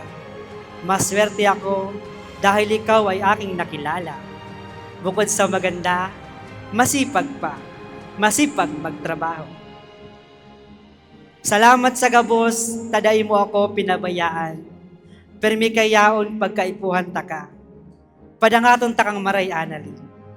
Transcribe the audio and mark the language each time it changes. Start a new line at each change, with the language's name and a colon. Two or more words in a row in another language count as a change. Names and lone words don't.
Filipino: Maswerte ako dahil ikaw ay aking nakilala. Bukod sa maganda, masipag pa, masipag magtrabaho.
Bikol: Salamat sa gabos, taday mo ako pinabayaan. Permi kayaon pagkaipuhan taka. Padangaton takang maray Annalyn.